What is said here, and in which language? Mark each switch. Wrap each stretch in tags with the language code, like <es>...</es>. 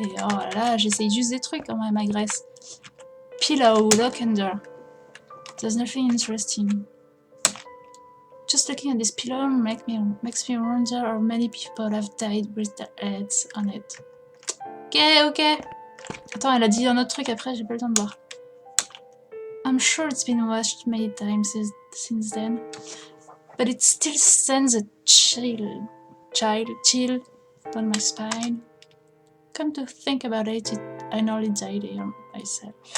<fr>Oh là là, j'essaye juste des trucs quand même, agresse.</fr> <en>Pillow, lock and door. There's nothing interesting. Just looking at this pillow makes me wonder how many people have died with their heads on it. Ok, ok.</en> <fr>Attends, elle a dit un autre truc après, j'ai pas le temps de voir.</fr> <en>I'm sure it's been watched many times since then, but it still sends a chill down my spine. Come to think about it, I nearly died here myself.</en>